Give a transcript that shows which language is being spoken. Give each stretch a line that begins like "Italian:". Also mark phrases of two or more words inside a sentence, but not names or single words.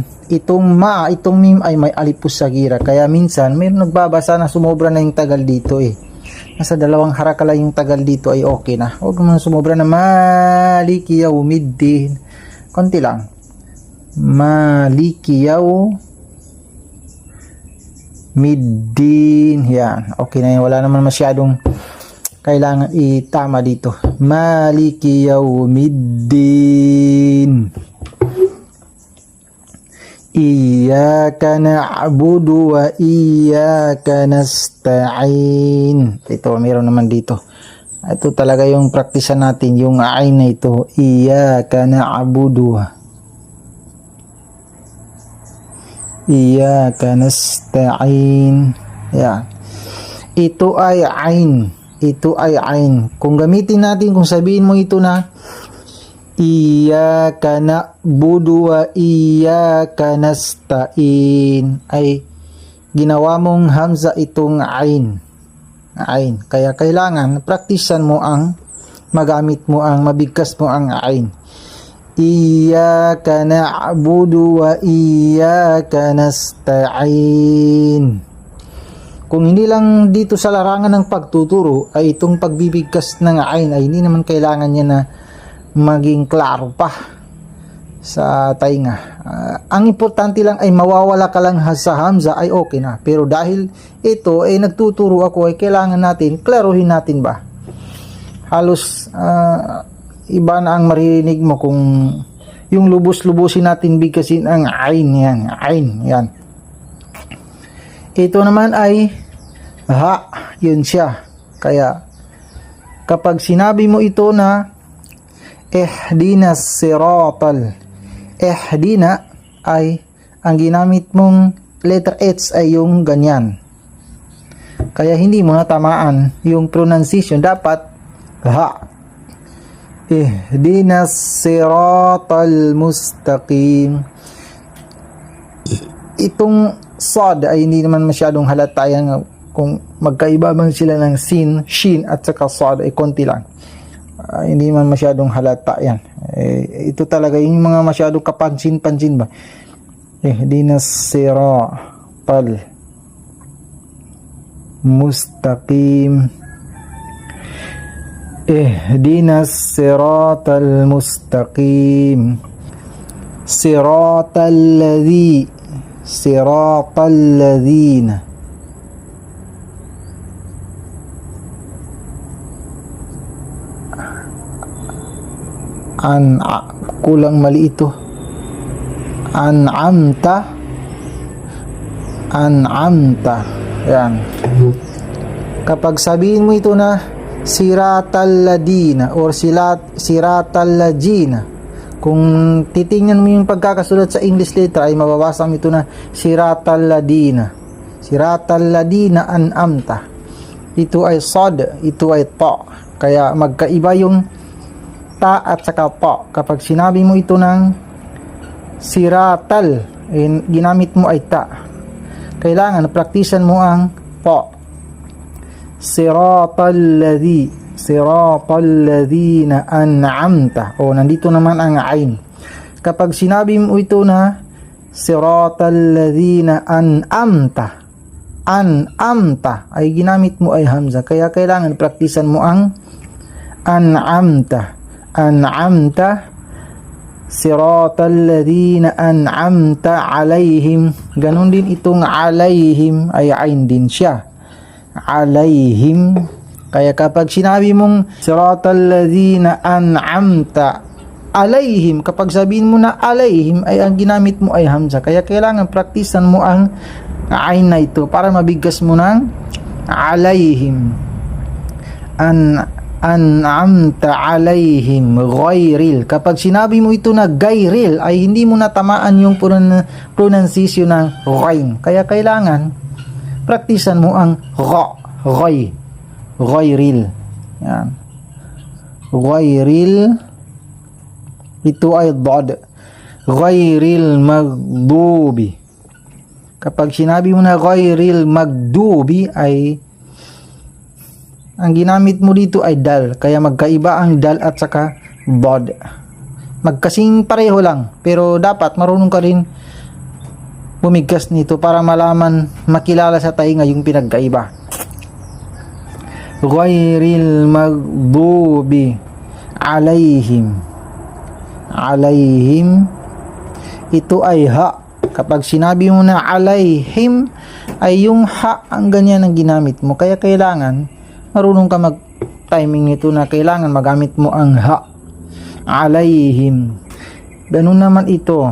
Filipino: Itong mim ay may
Arabic: ألف صغيرة.
Filipino: Kaya minsan mayroon nagbabasa na sumobra na yung tagal dito Nasa dalawang haraka lang yung tagal dito ay okay na. Huwag naman sumobra na
Arabic: مالك يوم الدين.
Filipino: Konti lang.
Arabic: مالك يوم الدين. Yan. Okay na yan. Wala naman masyadong kailangan itama dito. مالك يوم الدين. إياك نعبد وإياك نستعين.
Filipino: Ito, meron naman dito. Ito talaga yung praktisan natin, yung ain na ito.
Arabic: إياك نعبد وإياك نستعين.
Filipino: Yan. Ito ay ain. Ito ay ain. Kung gamitin natin, kung sabihin mo ito na
Arabic: إياك نعبد وإياك نستعين,
Filipino: ay ginawa mong hamza itong ain. Kaya kailangan praktisan mo magamit mo mabigkas mo ang ain.
Arabic: إياك نعبد وإياك نستعين.
Filipino: Kung hindi lang dito sa larangan ng pagtuturo ay itong pagbibigkas ng ain ay hindi naman kailangan niya na maging klaro pa sa tainga. Ang importante lang ay mawawala ka lang sa hamza ay okay na. Pero dahil ito ay nagtuturo ako ay kailangan natin, klaruhin natin ba? Halos iba na ang maririnig mo kung yung lubos-lubusin natin bigkasin ang ain yan. Ain yan. Ito naman ay ha, yun siya. Kaya kapag sinabi mo ito na
Arabic: اهدنا الصراط,
Filipino: ihdina ay ang ginamit mong letter H ay yung ganyan. Kaya hindi mo natamaan yung pronunciation, dapat ha.
Arabic: اهدنا الصراط المستقيم.
Filipino: Itong sad ay hindi naman masyadong halata yan kung magkaiba man sila ng sin, shin at saka sad ay konti lang. Hindi man masyadong halata yan. Ito talaga yung mga masyadong kapansin-pansin ba.
Arabic: اهدنا الصراط المستقيم. اهدنا الصراط المستقيم. صراط الذي، صراط الذين.
Filipino: Kulang mali ito.
Arabic: An'amta. Yan.
Filipino: Kapag sabihin mo ito na
Arabic: صراط الذين
Filipino: or
Arabic: صراط الذين,
Filipino: kung titingnan mo yung pagkakasulat sa English letter ay mababasa mo ito na
Arabic: صراط الذين. صراط الذين أنعمت.
Filipino: Ito ay sad, ito ay ta. Kaya magkaiba yung ta at saka pa. Kapag sinabi mo
Arabic: ito ng siratal,
Filipino: ginamit mo ay ta. Kailangan praktisan mo ang pa.
Arabic: صراط الذين أنعمت.
Filipino: O, nandito naman ang ain. Kapag sinabi mo ito na
Arabic: صراط الذين أنعمت,
Filipino: ay ginamit mo ay hamza. Kaya kailangan praktisan mo ang an'amta.
Arabic: صراط الذين أنعمت عليهم.
Filipino: Ganon din itong alayhim ay ain din siya. Alayhim. Kaya kapag sinabi mong
Arabic: صراط الذين أنعمت عليهم,
Filipino: kapag sabihin mo na alayhim ay ang ginamit mo ay hamza. Kaya kailangan praktisan mo ang ain na ito para mabigkas mo ng alayhim.
Arabic: أنعمت عليهم غير.
Filipino: Kapag sinabi mo ito na gayril ay hindi mo natamaan yung pronunciation ng ghayn. Kaya kailangan praktisan mo ang ghayril. Yan. Ghayril. Ito ay dad.
Arabic: غير المغضوب.
Filipino: Kapag sinabi mo na
Arabic: غير المغضوب
Filipino: ay ang ginamit mo dito ay dal. Kaya magkaiba ang dal at saka dad. Magkasing pareho lang. Pero dapat marunong ka rin bumigkas nito para malaman, makilala sa tainga yung pinagkaiba.
Arabic: غير المغضوب عليهم. Alayhim.
Filipino: Ito ay ha. Kapag sinabi mo na alayhim ay yung ha ang ganyan ang ginamit mo. Kaya kailangan marunong ka mag-timing nito na kailangan magamit mo ang ha. Alayhim. Ganun naman ito.